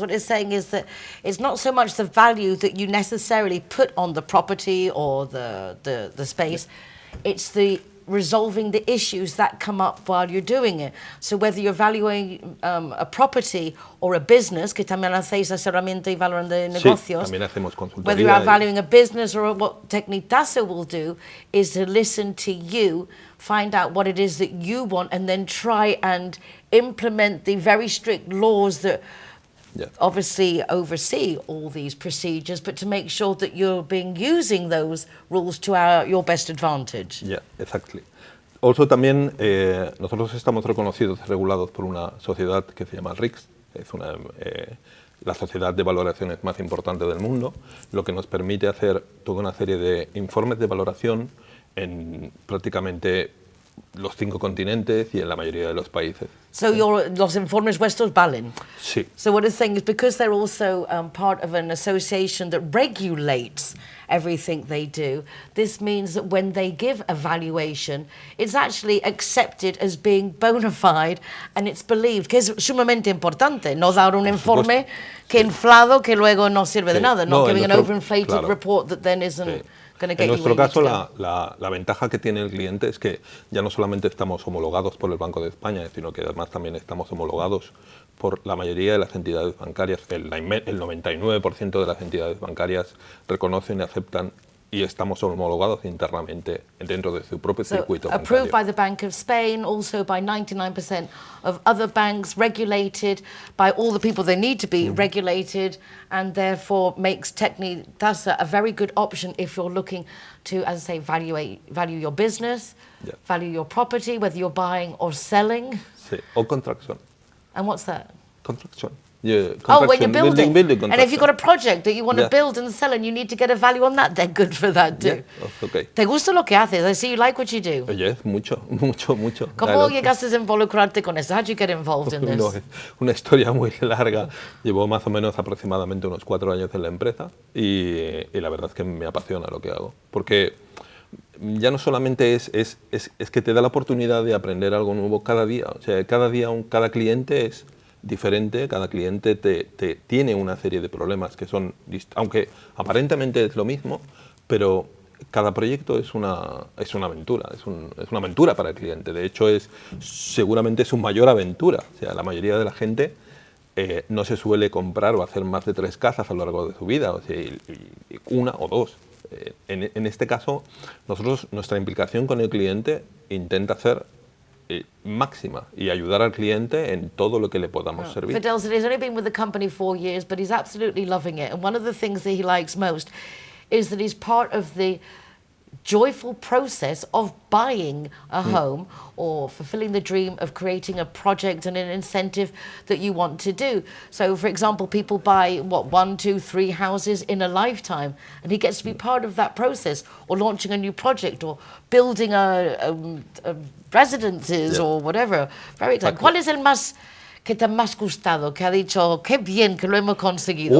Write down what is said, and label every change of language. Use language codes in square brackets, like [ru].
[en] What it's saying is that it's not so much the value that you necessarily put on the property or the space, it's the resolving the issues that come up while you're doing it. So whether you're valuing a property or a business, [es] que también hacéis asesoramiento y valoración de negocios, también hacemos consultoría. [en] whether you are valuing a business or what Tecnitasa will do is to listen to you, find out what it is that you want, and then try and implement the very strict laws that obviously oversee all these procedures, but to make sure that you're using those rules to your best advantage. Yeah, exactly. [es] Also también nosotros estamos reconocidos y regulados por una sociedad que se llama RICS, es la sociedad de valoraciones más importante del mundo, lo que nos permite hacer toda una serie de informes de valoración en prácticamente los 5 continentes y en la mayoría de los países. So los informes vuestros valen? Sí. [en] So what it's saying is because they're also part of an association that regulates everything they do, this means that when they give a valuation, it's actually accepted as being bona fide and it's believed, [es] que es sumamente importante, no dar un informe que inflado que luego no sirve de nada, [en] not giving an overinflated report that then isn't... [es] En nuestro caso, la ventaja que tiene el cliente es que ya no solamente estamos homologados por el Banco de España, sino que además también estamos homologados por la mayoría de las entidades bancarias. El 99% de las entidades bancarias reconocen y aceptan y estamos homologados internamente dentro de su propio circuito bancario. [en] Approved by the Bank of Spain, also by 99% of other banks, regulated by all the people they need to be regulated, and therefore makes Tecnitasa a very good option if you're looking to, as I say, value your business, value your property, whether you're buying or selling. [es] Sí, o construction. [en] And what's that? Construction. Yeah, when you're building. And if you've got a project that you want to Yeah. build and sell and you need to get a value on that, they're good for that too. Yeah, that's okay. [es] ¿Te gusta lo que haces? [en] I see you like what you do. Yes, [es] mucho. ¿Cómo llegaste a involucrarte con esto? [en] How did you get involved in this? [es] No, es una historia muy larga. Llevo más o menos aproximadamente unos 4 años en la empresa y la verdad es que me apasiona lo que hago. Porque ya no solamente es que te da la oportunidad de aprender algo nuevo cada día. O sea, cada cliente es diferente, cada cliente te tiene una serie de problemas que son, aunque aparentemente es lo mismo, pero cada proyecto es una aventura, es una aventura para el cliente. De hecho, seguramente su mayor aventura. O sea, la mayoría de la gente no se suele comprar o hacer más de 3 casas a lo largo de su vida, o sea, y 1 o 2. En este caso, nuestra implicación con el cliente intenta ser máxima y ayudar al cliente en todo lo que le podamos servir. [en] Fidel said he's only been with the company 4 years, but he's absolutely loving it. And one of the things that he likes most is that he's part of the joyful process of buying a home or fulfilling the dream of creating a project and an incentive that you want to do. So, for example, people buy, 1, 2, 3 houses in a lifetime, and he gets to be part of that process, or launching a new project, or building a residences, or whatever. Very exciting. [es] ¿Cuál es el más que te ha más gustado, que ha dicho, qué bien que lo hemos conseguido?